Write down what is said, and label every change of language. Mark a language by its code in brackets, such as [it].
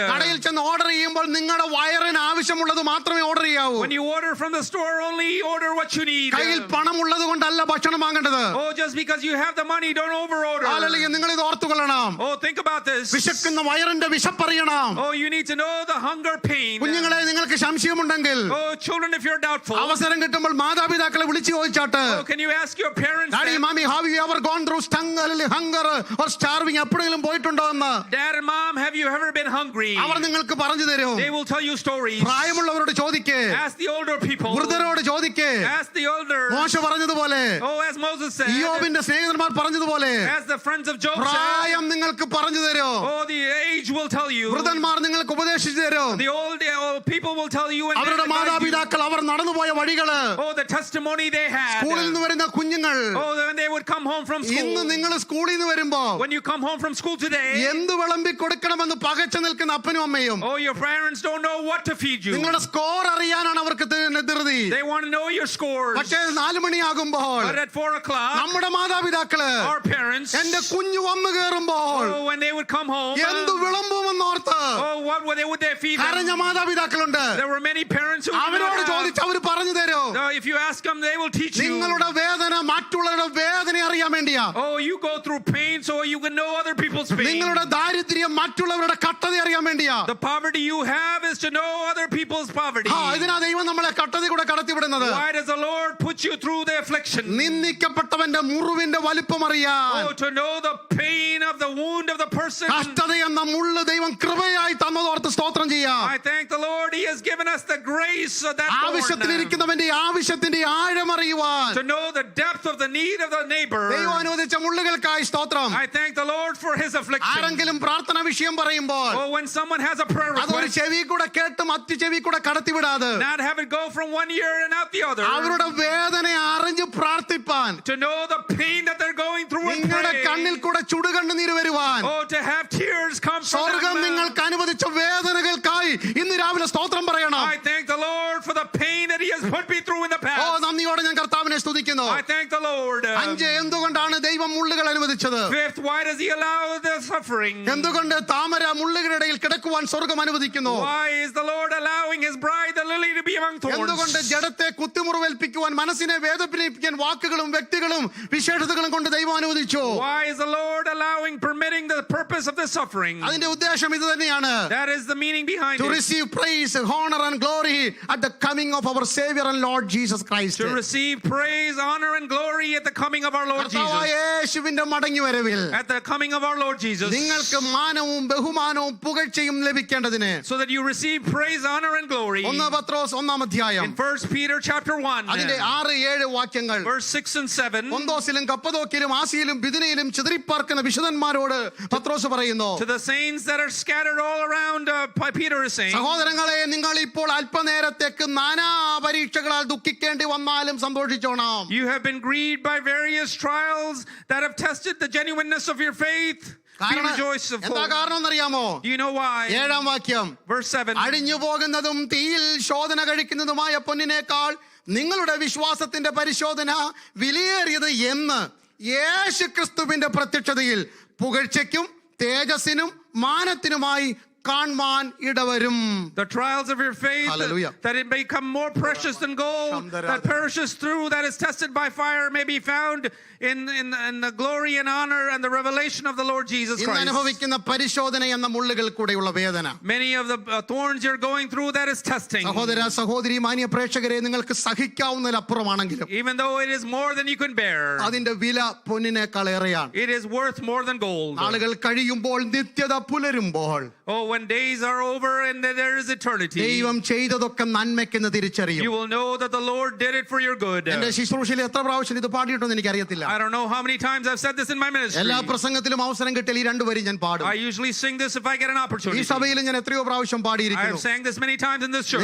[ml] കടയിൽ ചെന്ന് ഓർഡർ ചെയ്യുമ്പോൾ നിങ്ങളുടെ വയറിന് ആവശ്യമുള്ളത് മാത്രമേ ഓർഡർ ചെയ്യാവൂ. [en] When you order from the store, only order what you need. [ml] കയ്യിൽ പണമുള്ളത് കൊണ്ടല്ല ഭക്ഷണം വാങ്ങേണ്ടത്. [en] Oh, just because you have the money, don't over order. [ml] അല്ലെങ്കിൽ നിങ്ങൾ ഇത് ഓർത്തുകൊള്ളണം. [en] Oh, think about this. [ml] വിശക്കുന്ന വയറിന്റെ വിശപ്പറിയണം. [en] Oh, you need to know the hunger pain. [ml] കുഞ്ഞുങ്ങളെ നിങ്ങൾക്ക് സംശയമുണ്ടെങ്കിൽ [en] Oh, children, if you're doubtful. [ml] അവസരം കിട്ടുമ്പോൾ മാതാപിതാക്കളെ വിളിച്ചു ചോദിച്ചാട്ട്. [en] Oh, can you ask your parents? Daddy, mommy, have you ever gone through hunger or starving? [ml] എപ്പോഴെങ്കിലും പോയിട്ടുണ്ടോ എന്ന്? [en] Dad and mom, have you ever been hungry? [ml] അവർ നിങ്ങൾക്ക് പറഞ്ഞു തരും. [en] They will tell you stories. [ml] പ്രായമുള്ളവരോട് ചോദിക്കേ. [en] Ask the older people. [ml] വൃദ്ധരോട് ചോദിക്കേ. [en] Ask the older. [ml] മോശ പറഞ്ഞതുപോലെ, [en] Oh, as Moses said. [ml] യോബിന്റെ സ്നേഹിതന്മാർ പറഞ്ഞതുപോലെ, [en] As the friends of Job said. [ml] പ്രായം നിങ്ങൾക്ക് പറഞ്ഞു തരും. [en] Oh, the age will tell you. [ml] വൃദ്ധന്മാർ നിങ്ങൾക്ക് ഉപദേശിച്ചു തരും. [en] The old people will tell you. And [ml] അവരുടെ മാതാപിതാക്കൾ അവർ നടന്നുപോയ വഴികള്. [en] Oh, the testimony they had. [ml] സ്കൂളിൽ നിന്ന് വരുന്ന കുഞ്ഞുങ്ങൾ [en] Oh, when they would come home from school. [ml] ഇന്ന് നിങ്ങൾ സ്കൂളിൽ നിന്ന് വരുമ്പോ [en] When you come home from school today. [ml] എന്ത് വിളമ്പി കൊടുക്കണമെന്ന് പകച്ചു നിൽക്കുന്ന അപ്പനും അമ്മയും. [en] Oh, your parents don't know what to feed you. [ml] നിങ്ങളുടെ സ്കോർ അറിയാനാണ് അവർക്ക് ധൃതി. [en] They want to know your scores. [ml] പക്ഷേ 4 മണിയാകുമ്പോൾ [en] But at 4 o'clock. [ml] നമ്മുടെ മാതാപിതാക്കള് [en] Our parents. [ml] എന്റെ കുഞ്ഞു വന്നു കയറുമ്പോൾ [en] Oh, when they would come home. [ml] എന്ത് വിളമ്പുമെന്നോർത്ത് [en] Oh, what would they feed them? [ml] കരഞ്ഞ മാതാപിതാക്കളുണ്ട്. [en] There were many parents who. [ml] അവരോട് ചോദിച്ച് അവർ പറഞ്ഞു തരും. [en] If you ask them, they will teach you. [ml] നിങ്ങളുടെ വേദന മറ്റുള്ളവരുടെ വേദന അറിയാൻ വേണ്ടിയാ. [en] Oh, you go through pain so you can know other people's pain. [ml] നിങ്ങളുടെ ദാരിദ്ര്യം മറ്റുള്ളവരുടെ കഷ്ടത അറിയാൻ വേണ്ടിയാ. [en] The poverty you have is to know other people's poverty. [ml] ഇതിനാ ദൈവം നമ്മളെ കഷ്ടതയിൽ കൂടെ കടത്തിവിടുന്നത്. [en] Why does the Lord put you through the affliction? [ml] നിന്ദിക്കപ്പെട്ടവന്റെ മുറിവിന്റെ വലിപ്പം അറിയാൻ. [en] Oh, to know the pain of the wound of the person. [ml] കഷ്ടത എന്ന മുള്ള് ദൈവം കൃപയായി തന്നതോർത്ത് സ്തോത്രം ചെയ്യാം. [en] I thank the Lord, He has given us the grace of that [ml] ആവശ്യത്തിലിരിക്കുന്നവന്റെ ആവശ്യത്തിന്റെ ആഴം അറിയുവാൻ. [en] to know the depth of the need of the neighbor. [ml] ദൈവം അനുവദിച്ച മുള്ളുകൾക്കായി സ്തോത്രം. [en] I thank the Lord for His affliction. [ml] ആരെങ്കിലും പ്രാർത്ഥന വിഷയം പറയുമ്പോൾ [en] Oh, when someone has a prayer [ml] അതൊരു [en] request, [ml] ചെവി കൂടെ കേട്ട് മറ്റു ചെവി കൂടെ കടത്തിവിടാതെ [en] not have it go from one ear and out the other. [ml] അവരുടെ വേദനയെ അറിഞ്ഞ് പ്രാർത്ഥിപ്പാൻ. [en] To know the pain that they're going through and [ml] നിങ്ങളുടെ [en] pray. [ml] കണ്ണിൽ കൂടെ ചുടുകണ്ണുനീര് വരുവാൻ. [en] Oh, to have tears come from [ml] സ്വർഗം [en] that [ml] നിങ്ങൾക്ക് അനുവദിച്ച വേദനകൾക്കായി ഇന്ന് രാവിലെ സ്തോത്രം പറയണം. [en] I thank the Lord for the pain that He has put me through in the past. [ml] നന്ദിയോടെ ഞാൻ കർത്താവിനെ സ്തുതിക്കുന്നു. [en] I thank the Lord. [ml] 5 എന്തുകൊണ്ടാണ് ദൈവം മുള്ളുകൾ അനുവദിച്ചത്? [en] 5th, why does He allow the suffering? [ml] എന്തുകൊണ്ട് താമര മുള്ളുകളുടെ ഇടയിൽ കിടക്കുവാൻ സ്വർഗം അനുവദിക്കുന്നു? [en] Why is the Lord allowing His bride, the lily, to be among thorns? [ml] എന്തുകൊണ്ട് ജഡത്തെ കുത്തിമുറിവേൽപ്പിക്കുവാൻ മനസ്സിനെ വേദനിപ്പിക്കാൻ വാക്കുകളും വ്യക്തികളും വിശേഷതകളും കൊണ്ട് ദൈവം അനുവദിച്ചു? [en] Why is the Lord permitting the purpose of this suffering? [ml] അതിന്റെ ഉദ്ദേശം ഇത് തന്നെയാണ്. [en] That is the meaning behind To it. receive praise, honor and glory at the coming of our Savior and Lord Jesus Christ. To receive praise, honor and glory at the coming of our Lord [ml] കർത്താവായ [en] Jesus. [ml] യേശുവിന്റെ മടങ്ങിവരവിൽ [en] At the coming of our Lord Jesus. [ml] നിങ്ങൾക്ക് മാനവും ബഹുമാനവും പുകഴ്ചയും ലഭിക്കേണ്ടതിന് [en] So that you receive praise, honor and glory. [ml] 1 പത്രോസ് 1 അധ്യായം [en] In 1 Peter chapter 1, [ml] അതിന്റെ 6-7 വാക്യങ്ങൾ [en] verse 6 and 7. [ml] പൊന്തോസിലും കപ്പദോക്കിലും ആസിയിലും ബിഥുനയിലും ചിതറിപ്പാർക്കുന്ന വിശുദ്ധന്മാരോട് പത്രോസ് പറയുന്നു. [en] To the saints that are scattered all around, Peter is saying, [ml] സഹോദരങ്ങളെ, നിങ്ങൾ ഇപ്പോൾ അല്പനേരത്തേക്ക് നാനാ പരീക്ഷകളാൽ ദുഃഖിക്കേണ്ടി വന്നാലും സന്തോഷിച്ചോണം. [en] you have been grieved by various trials that have tested the genuineness of your faith. Be rejoiceful. [ml] എന്താ കാരണം എന്നറിയാമോ? [en] Do you know why? [ml] 7 വാക്യം, [en] Verse 7. [ml] അഴിഞ്ഞു പോകുന്നതും തീയിൽ ശോധന കഴിക്കുന്നതുമായ പൊന്നിനേക്കാൾ നിങ്ങളുടെ വിശ്വാസത്തിന്റെ പരിശോധന വിലയേറിയത് എന്ന് യേശു ക്രിസ്തുവിന്റെ പ്രത്യക്ഷതയിൽ പുകഴ്ചയ്ക്കും തേജസ്സിനും മാനത്തിനുമായി കാണുവാൻ ഇടവരും. [en] The trials of your faith, Hallelujah. that it may become more precious than gold, that perishes through, that is tested by fire, may be found in the glory and honor and the revelation of the Lord Jesus [ml] ഇന്ന് [en] Christ. [ml] അനുഭവിക്കുന്ന പരിശോധന എന്ന മുള്ളുകൾ കൂടെയുള്ള വേദന, [en] Many of the thorns you're going through, that is testing. [ml] സഹോദര സഹോദരി മാന്യ പ്രേക്ഷകരെ, നിങ്ങൾക്ക് സഹിക്കാവുന്നതിലപ്പുറമാണെങ്കിലും [en] Even though it is more than you can bear, [ml] അതിന്റെ വില പൊന്നിനേക്കാൾ ഏറെയാണ്. [en] it is worth more than gold. [ml] നാളുകൾ കഴിയുമ്പോൾ നിത്യത പുലരുമ്പോൾ [en] Oh, when days are over and there is eternity, [ml] ദൈവം ചെയ്തതൊക്കെ നന്മയ്ക്കെന്ന് തിരിച്ചറിയും. [en] you will know that the Lord did it for your good. [ml] എന്റെ ശുശ്രൂഷയിൽ എത്ര പ്രാവശ്യം ഇത് പാടിയിട്ടുണ്ടെന്ന് എനിക്കറിയത്തില്ല. [en] I don't know how many times I've said this in my ministry. [ml] എല്ലാ പ്രസംഗത്തിലും അവസരം കിട്ടിയാൽ ഈ 2 വരി ഞാൻ പാടും. [en] I usually sing this if I get an [ml] ഈ [en] opportunity. [ml] സഭയിൽ ഞാൻ എത്രയോ പ്രാവശ്യം [en] I have [ml] പാടിയിരിക്കുന്നു. [en] sang this many times in this church.